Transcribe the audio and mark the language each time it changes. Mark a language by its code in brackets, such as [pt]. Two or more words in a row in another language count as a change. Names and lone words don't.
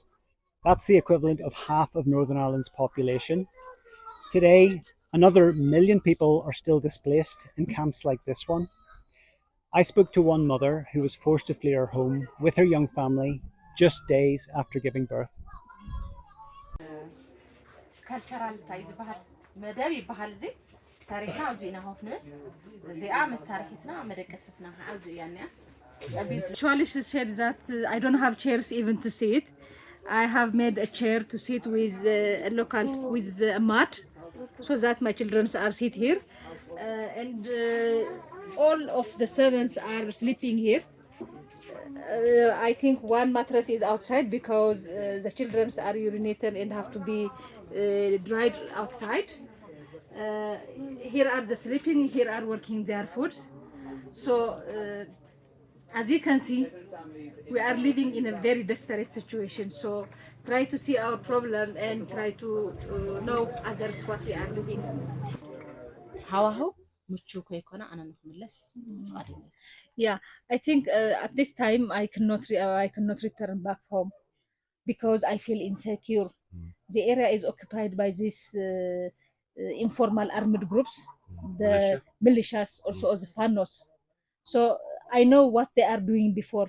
[en] That's the equivalent of half of Northern Ireland's population. Today, another 1 million people are still displaced in camps like this one. I spoke to one mother who was forced to flee her home with her young family just days after giving birth. cultural tie [ti] ዝበሃል መደብ ይበሃል እዚ ሰሪሕና ኣብዚ ኢና ሆፍነ እዚኣ መሳርሒትና መደቀስትና ኣብዚ እያ ኒያ [en] Actually, she said that I don't have chairs even to sit. I have made a chair to sit with a local with a mat, so that my children are sit here, and all of the servants are sleeping here. I think one mattress is outside because the children are urinated and have to be dried outside. Here are the sleeping, here are working their foods. So as you can see, we are living in a very desperate situation. So try to see our problem and try to know others what we are living. [ti] ሃዋህው ምቹ ከይኮነ ኣነ ንክምለስ ፈቃደኛ [en] Yeah, I think at this time I cannot return back home because I feel insecure. The area is occupied by these informal armed groups, the militias, also the fanos. So I know what they are doing before.